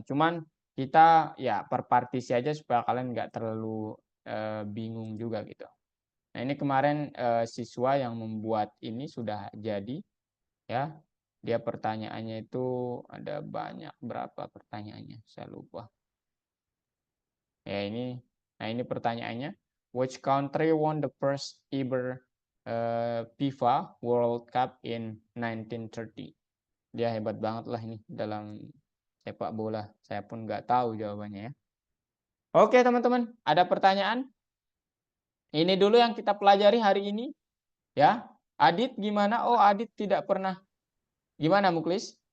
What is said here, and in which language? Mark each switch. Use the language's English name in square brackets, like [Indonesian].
[Indonesian] Cuman kita ya per partisi aja supaya kalian nggak terlalu bingung juga gitu. Nah, ini kemarin siswa yang membuat ini sudah jadi ya. Dia pertanyaannya itu ada banyak, berapa pertanyaannya? Saya lupa. Ya ini. Nah, ini pertanyaannya. [English] Which country won the first ever FIFA World Cup in 1930? [Indonesian] Dia hebat banget lah ini dalam sepak bola. Saya pun nggak tahu jawabannya ya. Oke, teman-teman, ada pertanyaan? Ini dulu yang kita pelajari hari ini. Ya, Adit gimana? Oh, Adit tidak pernah. Gimana, Muklis?